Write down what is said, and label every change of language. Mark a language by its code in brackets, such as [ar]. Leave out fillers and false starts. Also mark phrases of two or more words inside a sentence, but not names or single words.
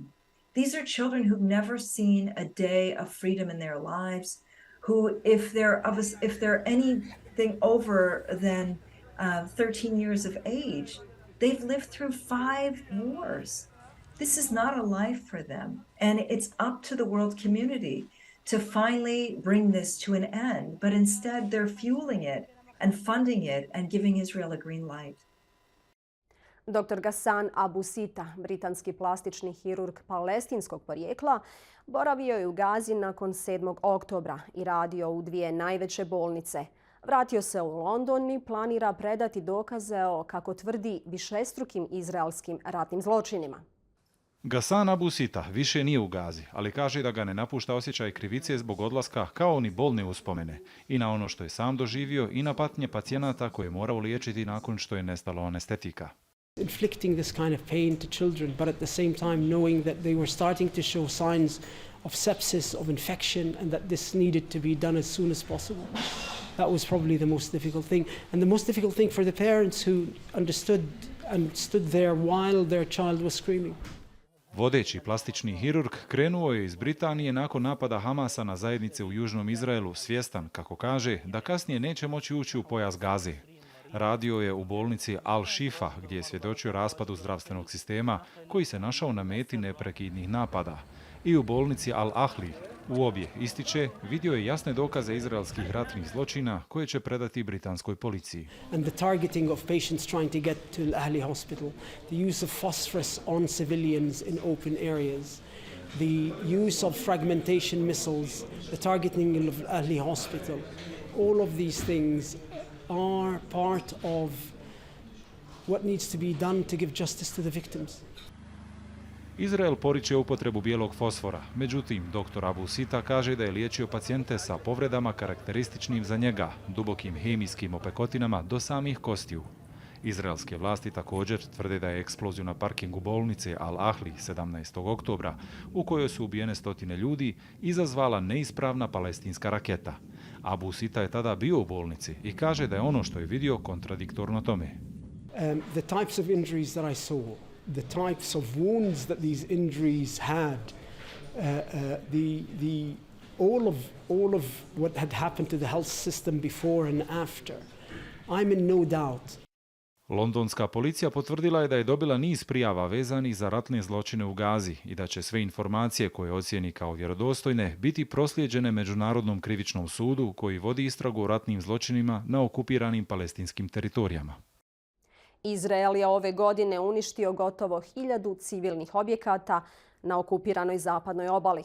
[en] These are children who've never seen a day of freedom in their lives, who, if they're anything over than 13 years of age, they've lived through 5 wars. This is not a life for them. And it's up to the world community to finally bring this to an end. But instead, they're fueling it and funding it and giving Israel a green light. [bs] Dr. Ghassan Abu Sita, britanski plastični hirurg palestinskog porijekla, boravio je u Gazi nakon 7. oktobra i radio u 2 najveće bolnice. Vratio se u London i planira predati dokaze o, kako tvrdi, višestrukim izraelskim ratnim zločinima. Ghassan Abu Sita više nije u Gazi, ali kaže da ga ne napušta osjećaj krivice zbog odlaska kao ni bolne uspomene i na ono što je sam doživio i na patnje pacijenata koje je morao liječiti nakon što je nestalo anestetika. [en] Inflicting this kind of pain to children, but at the same time knowing that they were starting to show signs of sepsis, of infection, and that this needed to be done as soon as possible. That was probably the most difficult thing. And the most difficult thing for the parents who understood and stood there while their child was screaming. [bs] Vodeći plastični hirurg krenuo je iz Britanije nakon napada Hamasa na zajednice u južnom Izraelu, svjestan, kako kaže, da kasnije neće moći ući u pojas Gaze. Radio je u bolnici Al-Shifa, gdje je svjedočio raspadu zdravstvenog sistema koji se našao na meti neprekidnih napada. I u bolnici Al-Ahli, u obje ističe, vidio je jasne dokaze izraelskih ratnih zločina koje će predati britanskoj policiji. [en] And the targeting of patients trying to get to Al-Ahli hospital, the use of phosphorus on civilians in open areas, the use of fragmentation missiles, the targeting of Al-Ahli hospital, all of these things are part of what needs to be done to give justice to the victims. [bs] Izrael poriče upotrebu bijelog fosfora, međutim, dr. Abu Sita kaže da je liječio pacijente sa povredama karakterističnim za njega, dubokim hemijskim opekotinama do samih kostiju. Izraelske vlasti također tvrde da je eksploziju na parkingu bolnice Al-Ahli 17. oktobra, u kojoj su ubijene stotine ljudi, izazvala neispravna palestinska raketa. Abu Sita je tada bio u bolnici i kaže da je ono što je vidio kontradiktorno tome. [en] The types of injuries that I saw, the types of wounds that these injuries had, all of what had happened to the health system before and after, I'm in no doubt. [bs] Londonska policija potvrdila je da je dobila niz prijava vezanih za ratne zločine u Gazi i da će sve informacije koje ocijeni kao vjerodostojne biti proslijeđene Međunarodnom krivičnom sudu koji vodi istragu o ratnim zločinima na okupiranim palestinskim teritorijama. Izrael je ove godine uništio gotovo 1000 civilnih objekata na okupiranoj zapadnoj obali.